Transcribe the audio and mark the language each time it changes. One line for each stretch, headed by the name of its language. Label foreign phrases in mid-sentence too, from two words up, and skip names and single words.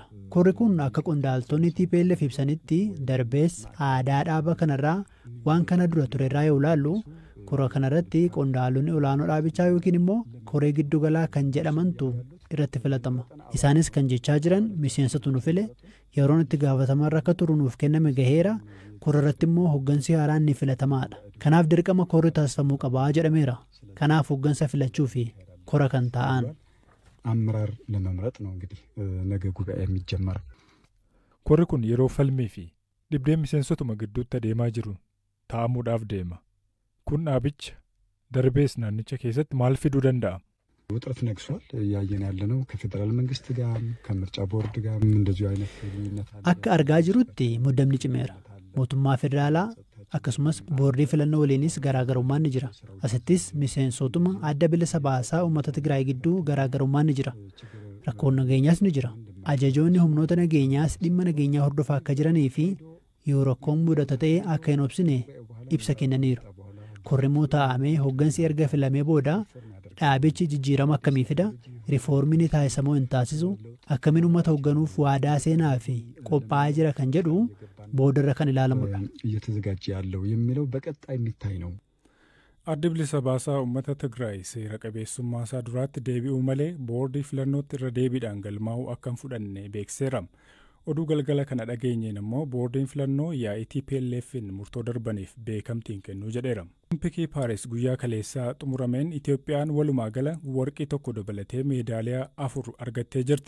Oromo: Korri kun akka qondaaltonni TPLF ibsanitti darbees aadaa dhaaba kanarraa waan kana dura turerraa yoo ilaallu kora kanarratti qondaalonni olaanoo dhaabichaa yookiin immoo koree giddu galaa kan jedhamantu irratti filatama. Isaanis kan jechaa jiran miseensatu nu file yeroon itti gaafatamarra akka turu nuuf kenname gaheera kora irratti immoo hoggansi haaraan ni filatamaadha. Kanaaf dirqama korri taasifamuu qabaa jedhameera. Kanaaf hoggansa filachuu fi kora kan ta'an
Amharic: አመራር ለመምረጥ ነው እንግዲህ ነገ ጉባኤ የሚጀመረው።
Oromo: korri kun yeroo falmii fi dhibdeen miseensotuma gidduutti adeemaa jiru taa'amuudhaaf deema. kun dhaabicha darbees naannicha keessatti maal fiduu danda'a?
Amharic: ውጥረት ነግሷል ያየን ያለነው ከፌደራል መንግስት ጋር ከምርጫ ቦርድ ጋር እንደዚሁ አይነት ልዩነት አለ።
Oromo: akka argaa jirutti muddamni cimeera. mootummaa federaalaa akkasumas boordii filannoo waliinis garaagarummaan ni jira. Asittis miseensotuma adda bilisa baasaa uummata Tigraay gidduu garaagarummaan ni jira. Rakkoon nageenyaas ni jira. Ajajoonni humnoota nageenyaas dhimma nageenyaa hordofaa akka jiranii fi yoo rakkoon mudata ta'e akka hin obsine ibsa kennaniiru. Korri immoo taa'amee hoggansi erga filamee booda dhaabichi jijjiirama akkamii fida? Rifoormiin taasisamoo hin taasisu? Akkamiin uummata hoogganuuf waadaa seenaa fi qophaa'aa jira kan jedhu boodarra kan ilaalamudha.
Amharic: እየተዘጋጀ ያለው የሚለው በቀጣይ የሚታይ ነው።
Oromo: addi bilisa baasaa uummata Tigraay seera qabeessummaa isaa duraatti deebi'uu malee boordii filannootti irra deebiidhaan galmaa'uu akka hin fudhanne beekseera. oduu galgala kana dhageenyeen immoo boordiin filannoo yaa'ii TPLF'n murtoo darbaniif beekamtiin kennuu jedheera. Olimpikii Paaris guyyaa kaleessaa xumurameen Itoophiyaan walumaa gala warqii tokko dabalatee meedaaliyaa 4 argattee jirti.